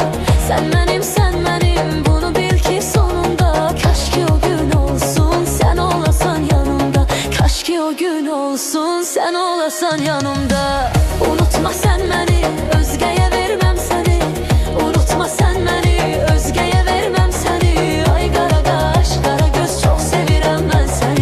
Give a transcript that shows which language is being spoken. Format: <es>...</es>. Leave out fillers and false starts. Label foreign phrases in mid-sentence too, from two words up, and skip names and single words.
<tr>Sen benim, bunu bil ki sonunda.</tr> <az>Kaş ki o gün olsun, sen olasan yanımda. Kaş ki o gün olsun, sen olasan yanımda.</az> <tr>Unutma sen beni, özgeye vermem seni. Unutma sen beni, özgeye vermem seni.</tr> <az>Ay qara qaş, qara göz, çox sevirəm mən səni.</az>